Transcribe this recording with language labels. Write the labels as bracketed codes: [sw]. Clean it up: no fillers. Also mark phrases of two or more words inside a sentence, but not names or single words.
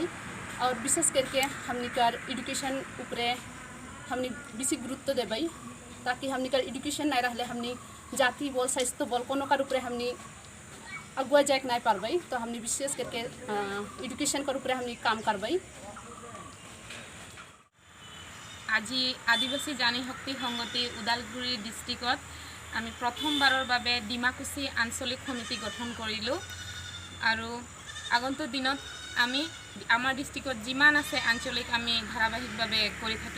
[sck] और विशेष करके हमनी कर एजुकेशन ऊपर हमनी बेसी गुरुत्व देबै, ताकि हमनी कर एजुकेशन नहीं रहले हमनी जाति बोल स्वास्थ्य बोल कोनो कर ऊपर हमनी अगुआ जाए नहीं पारबै। तो हमनी विशेष करके एजुकेशन कर ऊपर हमनी काम करबै। [as] আজি আদিবাসী জানি শক্তি সংগঠি ওদালগুৰি ডিষ্ট্ৰিক্টত আমি প্ৰথমবাৰৰ বাবে ডিমাকুচি আঞ্চলিক সমিতি গঠন কৰিলোঁ। আৰু আগন্তুক দিনত আমি আমাৰ ডিষ্ট্ৰিক্টত যিমান আছে আঞ্চলিক আমি ধাৰাবাহিকভাৱে কৰি থাকিম।